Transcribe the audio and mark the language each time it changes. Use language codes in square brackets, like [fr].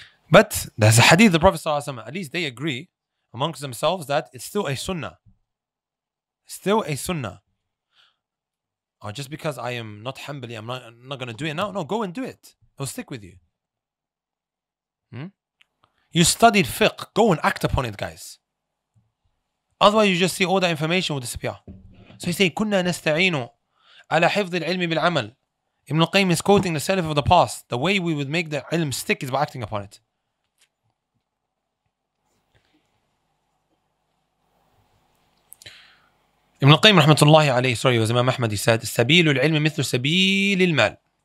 [en] But there's a hadith, the Prophet ﷺ, at least they agree amongst themselves that it's still a sunnah. Still a sunnah. Or just because I am not Hanbali, I'm not going to do it now. No, go and do it. It'll stick with you. You studied fiqh. Go and act upon it, guys. Otherwise, you just see all that information will disappear. So he's saying, [ar] كنا نستعين على حفظ العلم بالعمل. [en] Ibn al-Qayyim is quoting the Salaf of the past. The way we would make the ilm stick is by acting upon it. Ibn al-Qayyim rahmatullahi alayhi, sorry, it was Imam Ahmad, he said, [ar] سبيل العلم مثل سبيل المال.